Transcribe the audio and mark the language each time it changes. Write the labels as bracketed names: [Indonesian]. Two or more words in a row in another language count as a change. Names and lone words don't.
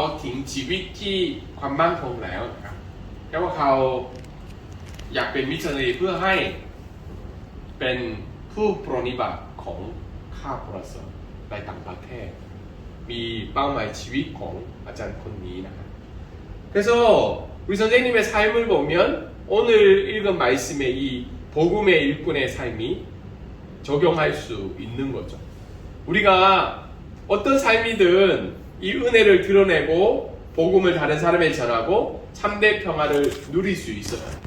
[Thai] ทิ้งชีวิตที่ความมั่นคงแล้วนะครับแต่ว่าเขาอยากเป็นมิชชันนารีเพื่อให้เป็นผู้ปรนนิบัติของข้าพเจ้าในต่างประเทศมีเป้าหมายชีวิตของอาจารย์คนนี้นะครับ [Korean] 그래서 우리 선생님의 삶을 보면 오늘 읽은 말씀의 이 복음의 일꾼의 삶이 적용할 수 있는 거죠. 우리가 어떤 삶이든 이 은혜를 드러내고 복음을 다른 사람에게 전하고 참된 평화를 누릴 수 있어요.